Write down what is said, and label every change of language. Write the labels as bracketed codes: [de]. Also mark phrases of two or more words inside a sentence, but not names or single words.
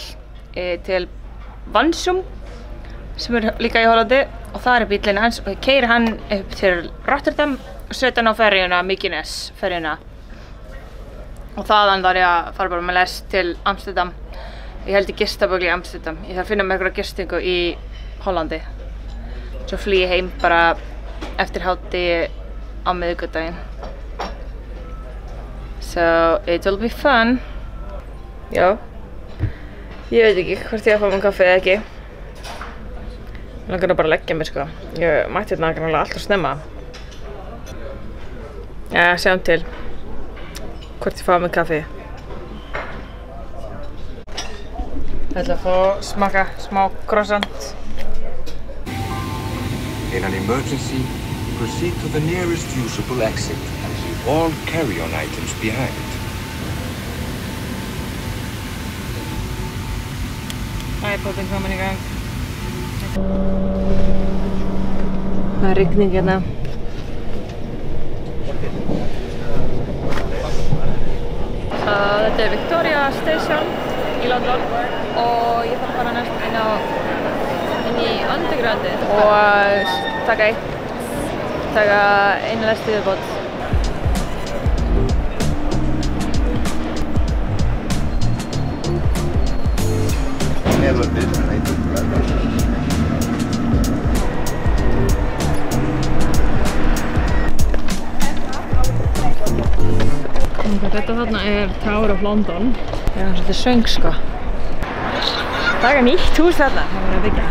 [is] Til Vansum sem er líka í Hollandi og það er bíllinn hans og ég keyri hann upp til Rotterdam og setja hann á ferjuna, Mykines ferjuna og þaðan þarf ég að fara bara með lest til Amsterdam. Ég held í gistabögli í Amsterdam. Ég þarf að finna með einhverja gistingu í Hollandi. Svo flýg ég heim bara eftir hádegi á miðvikudaginn. [en] So it will be fun. [is] Já. Ég veit ekki hvort ég að fá mér kaffi eða ekki. Ég langar bara að leggja mér, sko. Ég mætti hérna greinlega alltaf snemma. Ja, sjáum til hvort ég fá mér kaffi. Ég ætla að fá smaka smá croissant. [en] In an emergency, proceed to the nearest usable exit and leave all carry-on items behind. [is] iPodin komin í gang. Það er rigning hérna. Þetta er Victoria Station í London og ég þarf að fara næst inn í Undergroundið og taka eina lest í viðbót. [en] Never been related brother. [is] Þetta þarna er Tower of London. Það er svolítið svöng, sko. Það er nýtt hús þarna, það voru að byggja.